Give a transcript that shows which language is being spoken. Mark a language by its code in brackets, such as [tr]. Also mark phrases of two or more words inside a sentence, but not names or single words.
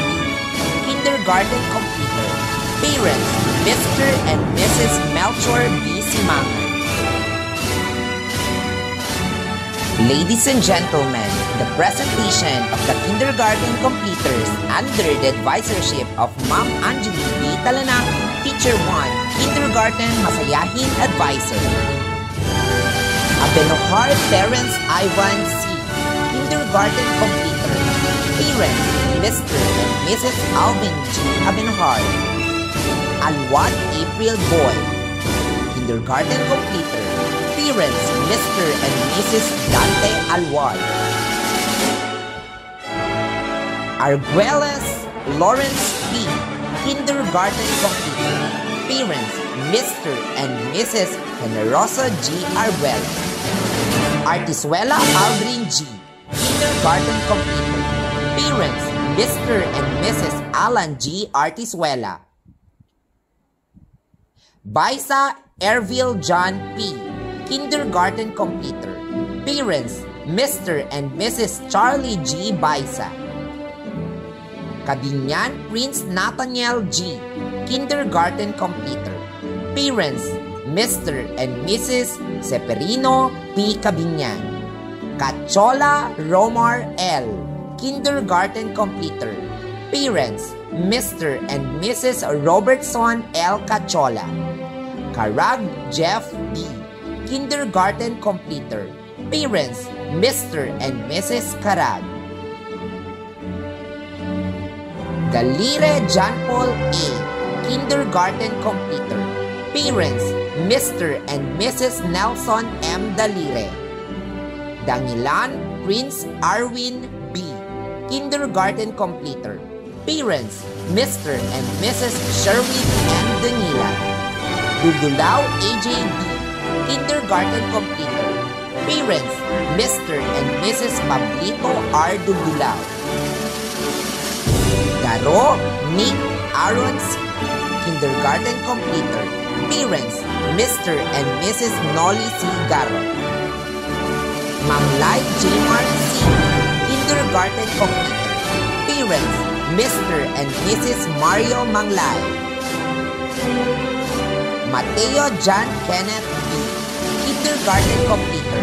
[en] Kindergarten completer. Parents, Mr. and Mrs. Melchor B. Simangan. Ladies and gentlemen, the presentation of the kindergarten completers under the advisorship of Ma'am Angeline B. Talanak, Teacher 1, Kindergarten Masayahin Advisor. Abenohar Terence Ivan C. Kindergarten completer. Parents, Mr. and Mrs. Alvin G. Abenohar. Alwat April Boy. Kindergarten completer. Parents, Mr. and Mrs. Dante Alwad. Arguelles Lawrence P. Kindergarten completer. Parents, Mr. and Mrs. Generosa G. Arguelles. Artisuela Aldrin G. Kindergarten completer. Parents, Mr. and Mrs. Alan G. Artisuela. Baisa Ervil John P. Kindergarten completer. Parents, Mr. and Mrs. Charlie G. Baisa. Kabinyan Prince Nathaniel G. Kindergarten completer. Parents, Mr. and Mrs. Seperino P. Kabinyan. Cachola Romar L. Kindergarten completer. Parents, Mr. and Mrs. Robertson L. Cachola. Karag Jeff B. Kindergarten completer. Parents, Mr. and Mrs. Karag. Galire John Paul A. Kindergarten completer. Parents, Mr. and Mrs. Nelson M. Dalire. Dangilan Prince Arwin B. Kindergarten completer. Parents, Mr. and Mrs. Sherwin M. Danila. Dudulao AJ B. Kindergarten completer. Parents, Mr. and Mrs. Pablito R. Dudulao. Garo Nick Aaron C. Kindergarten completer. Parents, Mr. and Mrs. Nolly C. Garo. Mamlay Jmar C. Kindergarten completer. Parents, Mr. and Mrs. Mario Manglay. Mateo John Kenneth B. Kindergarten completer.